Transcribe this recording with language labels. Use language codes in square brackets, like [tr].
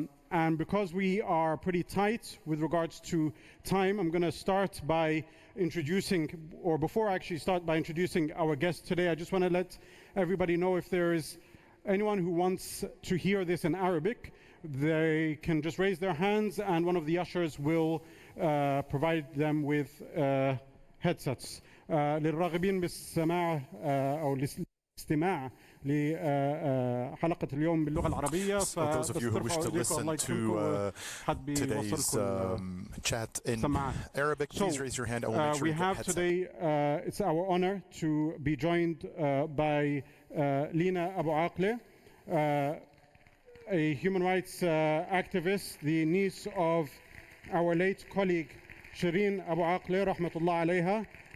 [en] And because we are pretty tight with regards to time, I'm going to start by introducing, or before I actually start by introducing our guest today, I just want to let everybody know if there is anyone who wants to hear this in Arabic, they can just raise their hands and one of the ushers will provide them with headsets. [ar] للراغبين بالسماع أو الاستماع لحلقة اليوم باللغة العربية. [en] For those of you who wish to listen to today's chat in Arabic, please raise your hand. I will make sure we have today, it's our honor to be joined by Lina Abu Akleh, a human rights activist, the niece of our late colleague Shireen Abu Akleh, rahmatullah alayha.